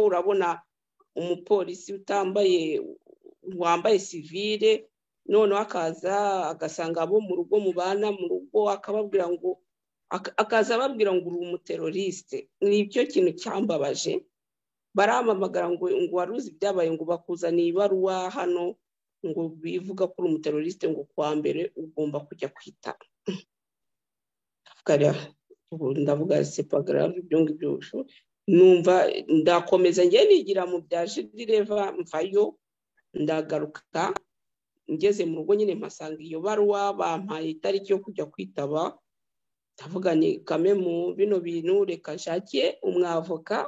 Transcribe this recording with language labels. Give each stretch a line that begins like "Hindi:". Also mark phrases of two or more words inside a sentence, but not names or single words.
Kinyarwanda: Urabona umupolisi utambaye, wambaye civile, noneho akaza agasanga abo mu rugo mubana mu rugo, akababwira ngo akaza ababwira ngo uri umuteroriste. Nicyo kintu cyambabaje. Baramamagara ngo waruzi byabaye, ngo bakuzaniye ibaruwa hano ngo bivuga ko uri umuteroriste, ngo kwa mbere ugomba kujya kwita.
French: Ndavuga c'est pas grave,
Kinyarwanda: ibyo ngibyo numva ndakomeza njye nigira mu bya Judireva, mvayo ndagaruka. Ngeze mu rugo nyine mpasanga iyo baruwa, bampaye itariki yo kujya kwitaba. Ndavuga ni kame mu bino bintu reka nshake umwavoka.